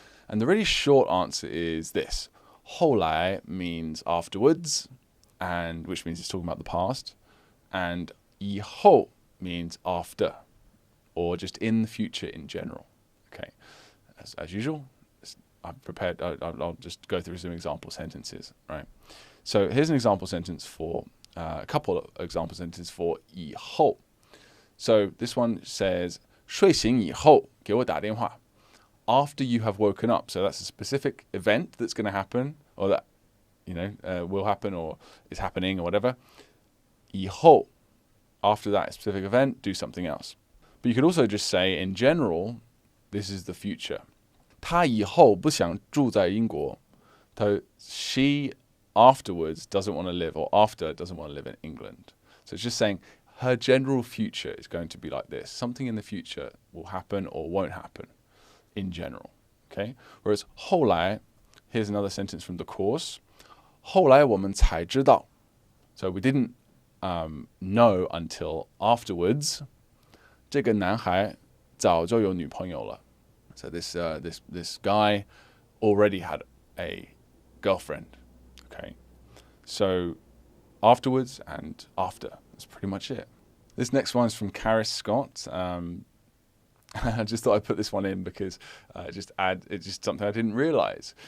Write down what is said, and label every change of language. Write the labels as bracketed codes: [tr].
[en] And the really short answer is this: 后来 means afterwards, and which means it's talking about the past, and 以后 means after, or just in the future in general. Okay. As usual, I've prepared. I'll just go through some example sentences. Right. So here's an example sentence for a couple of example sentences for 以后. So this one says [zh] 睡醒以后给我打电话. [en] After you have woken up. So that's a specific event that's going to happen, or that will happen, or is happening, or whatever. 以后, after that specific event, do something else. But you could also just say, in general, this is the future. [zh] 她以后不想住在英国. [en] So she afterwards doesn't want to live, or after doesn't want to live in England. So it's just saying her general future is going to be like this. Something in the future will happen or won't happen in general. Okay? Whereas 后来, here's another sentence from the course. [zh] 后来我们才知道. [en] So we didn't know until afterwards. [zh] 这个男孩早就有女朋友了. [en] So this guy already had a girlfriend. Okay, so afterwards and after. That's pretty much it. This next one is from Karis Scott. I just thought I'd put this one in because it's just something I didn't realize.